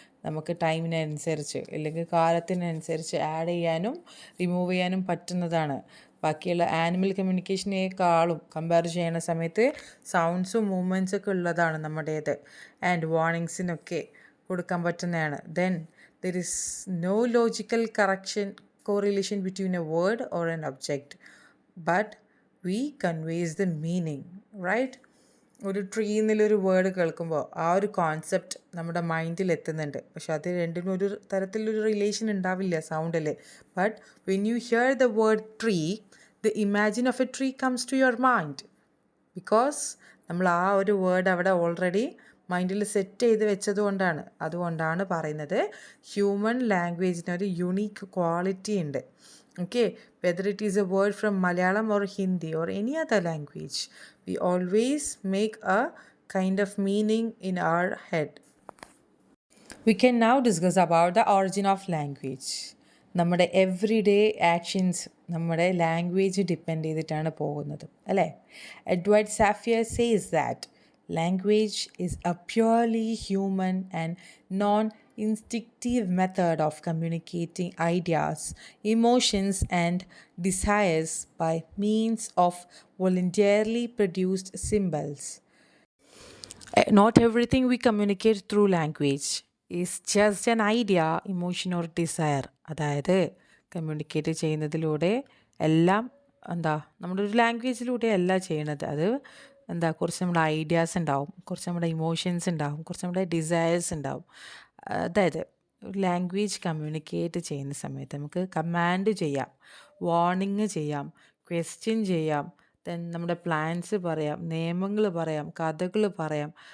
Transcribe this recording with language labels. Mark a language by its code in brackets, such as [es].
[ml] നമുക്ക് ടൈമിനനുസരിച്ച് അല്ലെങ്കിൽ കാലത്തിനനുസരിച്ച് ആഡ് ചെയ്യാനും റിമൂവ് ചെയ്യാനും പറ്റുന്നതാണ്. ബാക്കിയുള്ള ആനിമൽ കമ്മ്യൂണിക്കേഷനേക്കാളും കമ്പയർ ചെയ്യുന്ന സമയത്ത് സൗണ്ട്സും മൂവ്മെൻറ്റ്സൊക്കെ ഉള്ളതാണ് നമ്മുടേത്. ആൻഡ് വാർണിങ്സിനൊക്കെ കൊടുക്കാൻ പറ്റുന്നതാണ്. [en] Then there is no logical correlation between a word or an object, but we conveys the meaning, right? [ml] ഒരു ട്രീന്നൊരു വേർഡ് കേൾക്കുമ്പോൾ ആ ഒരു കോൺസെപ്റ്റ് നമ്മുടെ മൈൻഡിൽ എത്തുന്നുണ്ട്. പക്ഷെ അത് രണ്ടിനും ഒരു തരത്തിലൊരു റിലേഷൻ ഉണ്ടാവില്ല സൗണ്ടിൽ. [en] But when you hear the word tree, the imagine of a tree comes to your mind. [ml] Because നമ്മൾ ആ ഒരു വേർഡ് അവിടെ ഓൾറെഡി മൈൻഡിൽ സെറ്റ് ചെയ്ത് വെച്ചതുകൊണ്ടാണ്. അതുകൊണ്ടാണ് പറയുന്നത് ഹ്യൂമൻ ലാംഗ്വേജിനൊരു യുണീക്ക് ക്വാളിറ്റി ഉണ്ട്. [en] Okay, whether it is a word from Malayalam or Hindi or any other language, we always make a kind of meaning in our head. We can now discuss about the origin of language. [ml] നമ്മുടെ every day actions നമ്മുടെ language depend ചെയ്തിട്ടാണ് പോകുന്നത് അല്ലേ? [en] Edward Sapir says that language is a purely human and non-instinctive method of communicating ideas, emotions, and desires by means of voluntarily produced symbols. Not everything we communicate through language is just an idea, emotion, or desire. [ml] അതായത് communicate ചെയ്യുന്നതിലൂടെ എല്ലാം നമ്മുടെ ഒരു ലാംഗ്വേജിലൂടെ അല്ല ചെയ്യണത്. അത് കുറച്ച് നമ്മുടെ ഐഡിയാസ് ഉണ്ടാവും, കുറച്ച് നമ്മുടെ ഇമോഷൻസ് ഉണ്ടാവും, കുറച്ച് നമ്മുടെ ഡിസയേഴ്സ് ഉണ്ടാവും. അതായത് ലാംഗ്വേജ് കമ്മ്യൂണിക്കേറ്റ് ചെയ്യുന്ന സമയത്ത് നമുക്ക് കമാൻഡ് ചെയ്യാം, വാർണിംഗ് ചെയ്യാം, ക്വസ്റ്റ്യൻ ചെയ്യാം, ദെൻ നമ്മുടെ പ്ലാൻസ് പറയാം, നിയമങ്ങൾ പറയാം, കഥകൾ പറയാം.